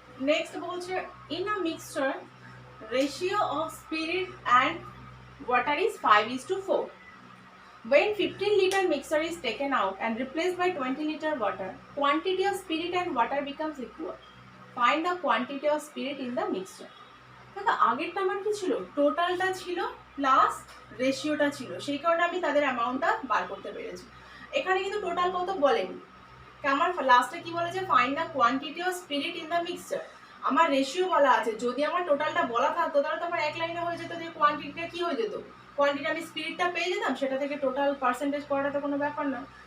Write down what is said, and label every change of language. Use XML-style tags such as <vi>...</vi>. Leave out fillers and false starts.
<en>Next বলছে in a mixture ratio of spirit and water is 5:4. When 15 liter mixture is taken out and replaced by 20 liter water, quantity of spirit and water becomes equal. Find the quantity of spirit in the mixture.</en> <bn>দেখো আগেরটা আমার কি ছিল, টোটালটা ছিল plus রেশিওটা ছিল, সেই কারণে আমি তাদের অ্যামাউন্টটা বার করতে পেরেছি। এখানে কিন্তু টোটাল কত বলেনি, আমার লাস্টে কি বলেছে,</bn> <en>Find the quantity of spirit in the mixture.</en> <bn>আমার রেশিও বলা আছে, যদি আমার টোটালটা বলা থাকতো তাহলে তো আমার এক লাইনে হয়ে যেত যে কোয়ান্টিটিটা কি হয়ে যেত, কোয়ান্টিটি আমি স্পিরিটটা পেয়ে যেতাম, সেটা থেকে টোটাল পার্সেন্টেজ করাটা তো কোনো ব্যাপার না।</bn>